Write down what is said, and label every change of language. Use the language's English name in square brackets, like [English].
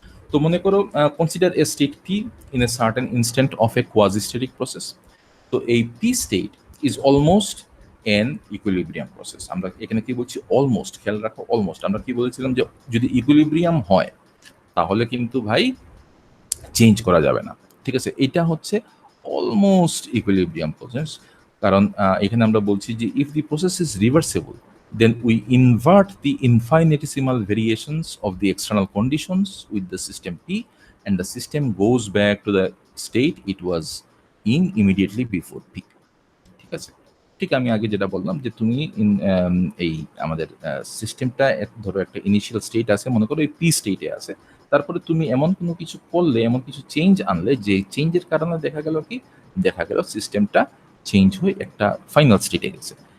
[Bangla] তো মনে করো [English] Consider a state P in a certain instant of a quasistatic process. তো এই P state is almost an equilibrium process. [Bangla] আমরা এখানে কি বলছি? অলমোস্ট, খেয়াল রাখো, অলমোস্ট। আমরা কি বলেছিলাম যে যদি ইকুইলিব্রিয়াম হয় তাহলে কিন্তু ভাই চেঞ্জ করা যাবে না। ঠিক আছে? এটা হচ্ছে অলমোস্ট ইকুইলিব্রিয়াম প্রসেস। কারণ এখানে আমরা বলছি যে [English] If the process is reversible then we invert the infinitesimal variations of the external conditions with the system P and the system goes back to the state it was in immediately before P. [Bangla] ঠিক আছে? ঠিক আমি আগে যেটা বললাম যে তুমি এই আমাদের সিস্টেমটা ধরো একটা ইনিশিয়াল স্টেট আছে, মনে করো এই পি স্টেটে আছে। তারপরে তুমি এমন কোনো কিছু করলে, এমন কিছু চেঞ্জ আনলে যে চেঞ্জের কারণে দেখা গেল কি? দেখা গেল সিস্টেমটা চেঞ্জ হয়ে একটা ফাইনাল স্টেটে গেছে।